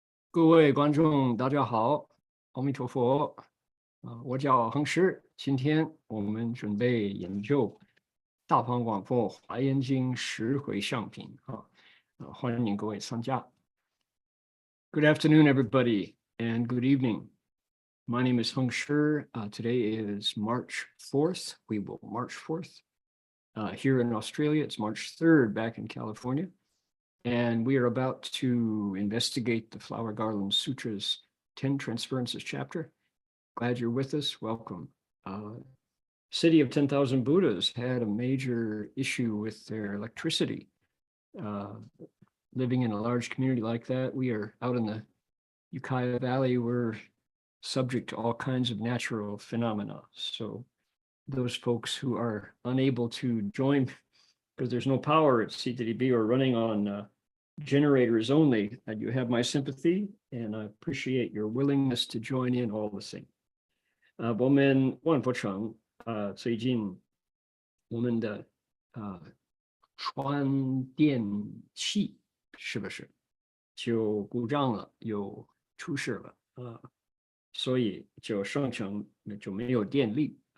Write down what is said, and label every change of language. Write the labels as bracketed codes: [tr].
[zh] 各位观众，大家好，阿弥陀佛。我叫恒实，今天我们准备研究大方广佛华严经十回向品欢迎各位参加。 [en] Good afternoon, everybody, and good evening. My name is Heng Sure. Today is March 4th. We will March 4th. Here in Australia, it's March 3rd back in California. And we are about to investigate the Flower Garland Sutra's Ten Transferences chapter. Glad you're with us. Welcome. City of 10,000 Buddhas had a major issue with their electricity. Living in a large community like that, we are out in the Ukiah Valley. We're subject to all kinds of natural phenomena. So those folks who are unable to join because there's no power at CTDB or running on generators only, and you have my sympathy, and I appreciate your willingness to join in all the same. [zh] 我们万佛城最近我们的传电器是不是就故障了，有出事了所以就生成就没有电力